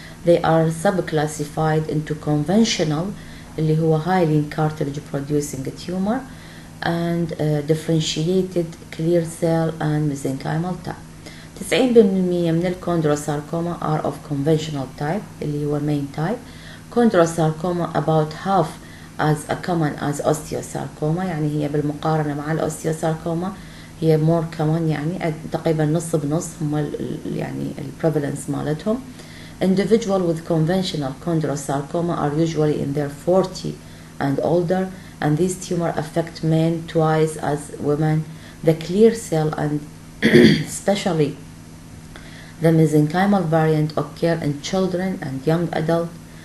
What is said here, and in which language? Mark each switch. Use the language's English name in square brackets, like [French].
[English] They are subclassified into conventional [Arabic] اللي هو [English] highly cartilage producing tumor and differentiated clear cell and mesenchymal type. 90% [Arabic] من الكوندروساركوما [English] are of conventional type [Arabic] اللي هو [English] main type. Chondrosarcoma about half as common as osteosarcoma، [Arabic] يعني هي بالمقارنة مع الاوستيوساركوما هي [English] more common، [Arabic] يعني تقريبا نص بنص هم يعني prevalence مالتهم. [English] Individuals with conventional chondrosarcoma are usually in their 40 and older, and these tumors affect men twice as women. The clear cell and especially the mesenchymal variant occur in children and young adults.